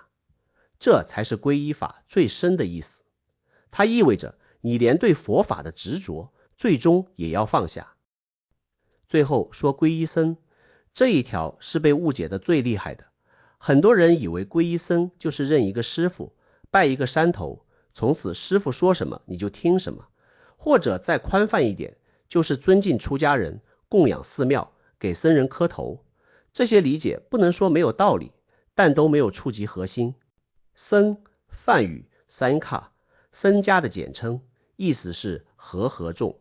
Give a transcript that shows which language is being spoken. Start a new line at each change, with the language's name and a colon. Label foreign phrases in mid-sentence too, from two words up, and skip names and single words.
Chinese: 這才是皈依法最深的意思，它意味着你連對佛法的執着最終也要放下。最後說皈依僧，這一條是被誤解的最厲害的。很多人以為皈依僧就是認一個師父，拜一個山頭，從此師父說什麼你就聽什麼，或者再寬泛一點，就是尊敬出家人，供養寺廟，給僧人磕頭。這些理解不能說沒有道理，但都沒有觸及核心。僧，梵語三卡，僧家的簡稱，意思是和合眾。